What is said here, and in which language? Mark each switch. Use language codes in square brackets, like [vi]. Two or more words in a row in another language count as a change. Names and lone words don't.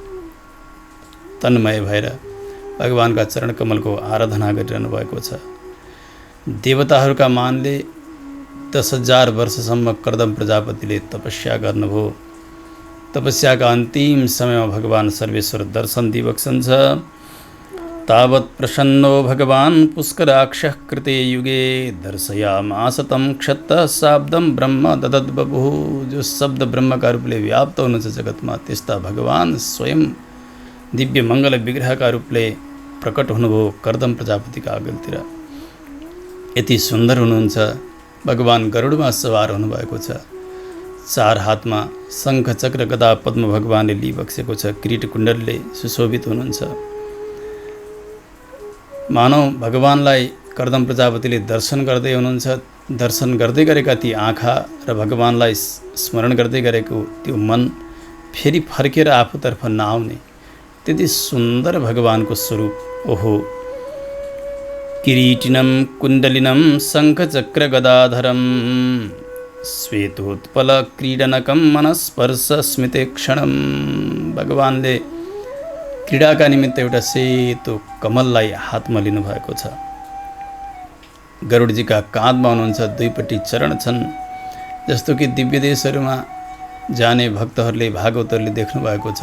[ne] तन्मय भएर भगवानका चरण कमलको आराधना गरिरहनु भएको छ। देवताहरूका मानले 10,000 वर्षसम्म कर्दम प्रजापतिले तपस्या गर्नुभयो। तपस्याका अन्तिम समयमा भगवान सर्वेश्वर दर्शन दिइबक्सन्छ। [sa] तावत् प्रसन्नो भगवान पुष्कराक्षः कृते युगे दर्शयामास तं क्षत्तः शाब्दं ब्रह्म ददद्बभुः। [ne] जो शब्द ब्रह्मका रूपले व्याप्त हुनुहुन्छ जगतमा, त्यस्ता भगवान स्वयं दिव्य मङ्गल विग्रहका रूपले प्रकट हुनुभयो कर्दम प्रजापतिका अगलतिर। यति सुन्दर हुनुहुन्छ। भगवान गरुडमा सवार हुनुभएको छ। 4 हातमा शङ्ख चक्र गदा पद्म भगवानले लिइबक्सेको छ। किरीट कुण्डलले सुशोभित हुनुहुन्छ। मानव भगवानलाई कर्दम प्रजापतिले दर्शन गर्दै हुनुहुन्छ। दर्शन गर्दै गरेका ती आँखा र भगवानलाई स्मरण गर्दै गरेको त्यो मन फेरि फर्केर आफूतर्फ नआउने त्यति सुन्दर भगवानको स्वरूप। ओहो, [sa] किरीटिनं कुण्डलिनं शङ्खचक्र गदाधरं श्वेतोत्पल क्रीडनकं मनस्पर्श स्मिते क्षणं। [ne] भगवानले क्रीडाका निमित्त एउटा सेतो कमललाई हातमा लिनुभएको छ। गरुडजीका काँधमा हुनुहुन्छ। दुईपट्टि चरण छन्। जस्तो कि दिव्य देशहरूमा जाने भक्तहरूले भागवतहरूले देख्नु भएको छ।